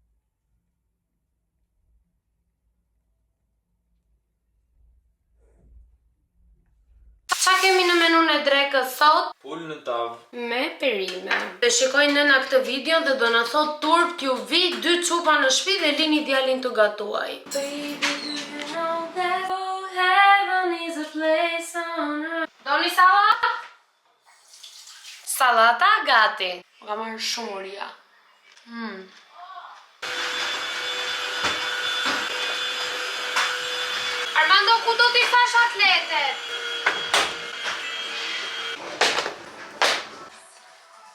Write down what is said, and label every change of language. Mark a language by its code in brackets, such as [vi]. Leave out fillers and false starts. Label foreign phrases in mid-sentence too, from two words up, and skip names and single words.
[sq] Qa kemi në menun e drekës sot? Pull në tavë. Me perime. Dhe shikoj nëna këtë video dhe do na thot turp t'ju vi 2 çupa në shtëpi dhe lini djalin të gatuaj. [en] Baby, do you know that heaven is a place on earth? [sq] Doni salat? Salata gati. Më ka marrë shumë uria. Armando, ku do t'i thash atletet?